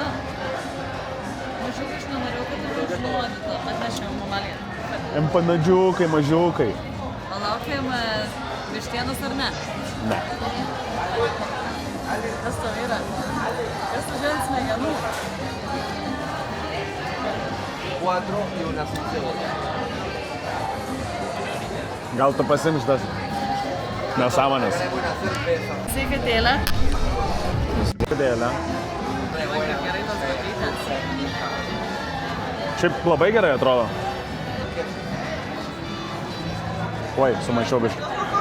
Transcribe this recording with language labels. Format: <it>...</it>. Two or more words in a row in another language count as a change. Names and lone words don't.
<lt>Mažiukai aš nenorėjau, kad tu užnuodyta. Atnešėm mamalį. Empanadžiukai, mažiukai. Palaukėm vištienos ar ne? Ne. Kas tau yra? Kas tu žiūrint smegenų?</lt> <es>4 y una sin cebolla.</es> <lt>Gal tu pasiimš tas nesąmonės? Sveikatėlė. Sveikatėlė. Tai va, kaip gerai tos babytės. Šiaip labai gerai atrodo. Oi, sumaišiau biškį.</lt>